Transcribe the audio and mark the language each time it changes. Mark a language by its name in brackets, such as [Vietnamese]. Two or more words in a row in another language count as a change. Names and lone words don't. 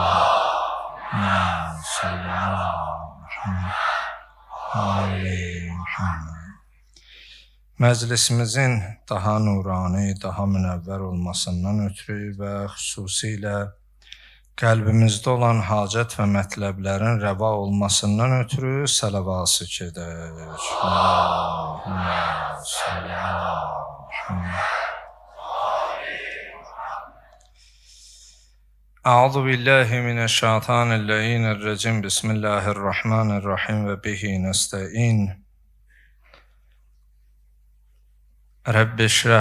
[Azerbaijani] Məclisimizin daha nurani, daha münəvvər olmasından ötürü və xüsusilə qəlbimizdə olan hacət və mətləblərin rəva olmasından ötürü salavat edək. [Arabic] أعوذ بالله من الشيطان اللعين الرجيم بسم الله الرحمن الرحيم وبه نستعين رب اشرح